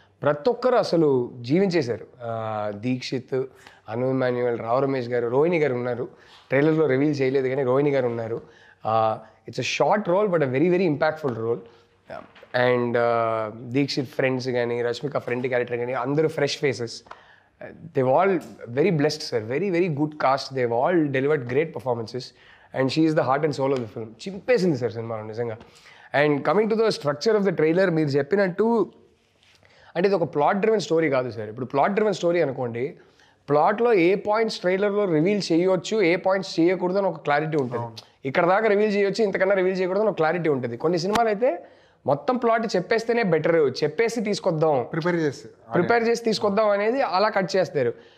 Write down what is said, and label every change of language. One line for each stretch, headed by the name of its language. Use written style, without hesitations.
Telugu: ప్రతి ఒక్కరు అసలు జీవించేశారు. దీక్షిత్, అను ఇమాన్యుయల్, రావు రమేష్ గారు, రోహిణి గారు ఉన్నారు. ట్రైలర్లో రివీల్ చేయలేదు కానీ రోహిణి గారు ఉన్నారు.
English: It's a short role but a very impactful role.
Telugu: And Dixit friends కానీ, రష్మిక ఫ్రెండ్ క్యారెక్టర్ కానీ అందరూ fresh faces.
English: they've all very blessed sir, very good cast. They've all delivered great performances and she is the heart and soul of the film.
Telugu: చింపేసింది sir cinema నిజంగా.
English: and coming to the structure of the trailer,
Telugu: మీరు చెప్పినట్టు అంటే ఇది ఒక plot driven story కాదు sir. ఇప్పుడు plot driven story అనుకోండి, ప్లాట్లో ఏ points ట్రైలర్లో రివీల్ చేయొచ్చు, ఏ పాయింట్స్ చేయకూడదు అని ఒక క్లారిటీ ఉంటుంది. ఇక్కడ దాకా రివీల్ చేయొచ్చు, ఇంతకన్నా రివీల్ చేయకూడదు అని ఒక క్లారిటీ ఉంటుంది. కొన్ని సినిమాలు అయితే మొత్తం ప్లాట్ చెప్పేస్తేనే బెటర్, చెప్పేసి తీసుకొద్దాం, ప్రిపేర్ చేసి తీసుకొద్దాం అనేది అలా కట్ చేస్తారు.